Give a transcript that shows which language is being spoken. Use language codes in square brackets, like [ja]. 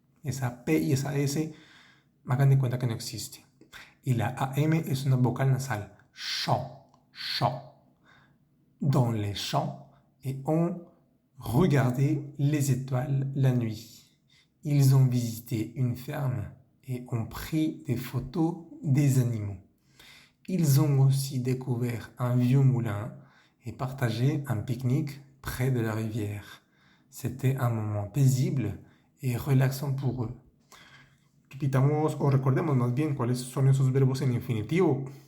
[es] Esa P y esa S, hagan de cuenta que no existe. Y la AM es una vocal nasal. Champ, champ. [fr] Dans les champs et ont regardé les étoiles la nuit. Ils ont visité une ferme et ont pris des photos des animaux. Ils ont aussi découvert un vieux moulin et partagé un pique-nique près de la rivière. C'était un moment paisible et relaxant pour eux. [es] Repitamos o recordemos más bien cuáles son esos verbos en infinitivo.